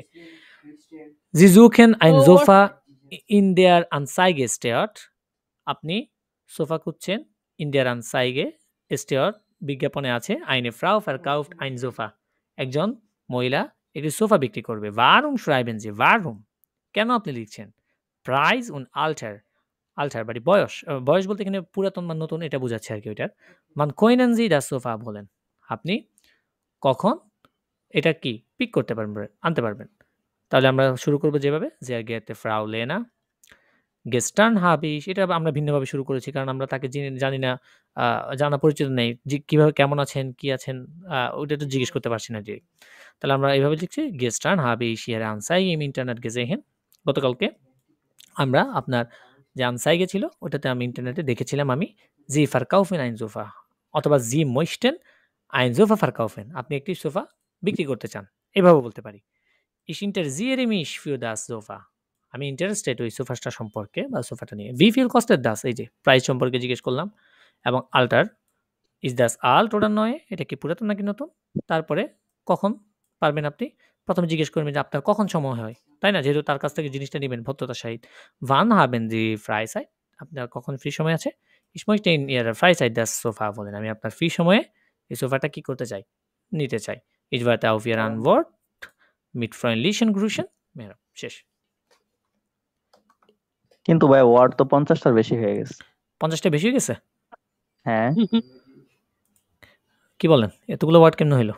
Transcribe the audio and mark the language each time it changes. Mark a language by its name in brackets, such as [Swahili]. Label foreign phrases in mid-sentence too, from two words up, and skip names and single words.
[German] Sie suchen ein Sofa in der Anzeige steht। [Bangla] আপনি সোফা খুঁজছেন, [German] in der Anzeige steht, [Bangla] বিজ্ঞাপনে আছে, [German] eine Frau verkauft ein Sofa। [Bangla] একজন মহিলা একটি সোফা বিক্রি করবে। [German] Warum schreiben Sie? Warum? [Bangla] কেন আপনি লিখছেন? [German] Preis und Alter, Alter [Bangla] মানে বয়স, বয়স বলতে এখানে পুরাতন বা নতুন এটা বোঝাচ্ছে আর কি ওইটার। [German] Wann können Sie das Sofa abholen? [Bangla] আপনি কখন এটা কি পিক করতে পারবেন, আনতে পারবেন। তাহলে আমরা শুরু করব যেভাবে, [German] sehr geehrte Frau Lena, gestern habe ich, [Bangla] এটা আমরা ভিন্নভাবে শুরু করেছি কারণ আমরা তাকে জানি না, জানা পরিচিত নেই, যে কিভাবে কেমন আছেন, কি আছেন, ওইটা তো জিজ্ঞেস করতে পারছি না ডিরেক্ট। তাহলে আমরা এইভাবে লিখছি [German] gestern habe ich Ihre Anzeige im Internet gesehen। [Bangla] গতকালকে আমরা আপনার যে আনসাইগে ছিল ওটাতে আমি ইন্টারনেটে দেখেছিলাম আমি [German] Sie verkaufen ein Sofa, [Bangla] অথবা [German] Sie möchten ein Sofa verkaufen, [Bangla] আপনি একটি সোফা বিক্রি করতে চান, এভাবে বলতে পারি। [German] Ich interessiere mich für das Sofa, [Bangla] আমি ইন্টারেস্টেড ওই সোফাটা সম্পর্কে বা সোফাটা নিয়ে। [German] Wie viel kostet das? [Bangla] এই যে প্রাইস সম্পর্কে জিজ্ঞেস করলাম। এবং আল্টার, [German] is das alt oder neu, [Bangla] এটা কি পুরাতন নাকি নতুন। তারপরে কখন পারবেন আপনি, প্রথমে জিজ্ঞেস করবেন যে আপনার কখন সময় হয়, তাই না? যেহেতু তার কাছ থেকে জিনিসটা নেবেন ভদ্রতার সহিত। [German] Wann haben Sie Freizeit? [Bangla] আপনার কখন ফ্রি সময় আছে? [German] Ich möchte in Ihrer Freizeit das Sofa abholen। [Bangla] আমি আপনার ফ্রি সময়ে এই সোফাটা কি করতে চাই? নিতে চাই। [German] Ich warte auf Ihre Antwort mit freundlichen Grüßen। [Bangla] শেষ। কিন্তু ভাই ওয়ার্ড তো 50টার বেশি হয়ে গেছে। 50টা বেশি হয়ে গেছে? হ্যাঁ। কি বলেন? এতগুলো ওয়ার্ড কেমনে হইলো?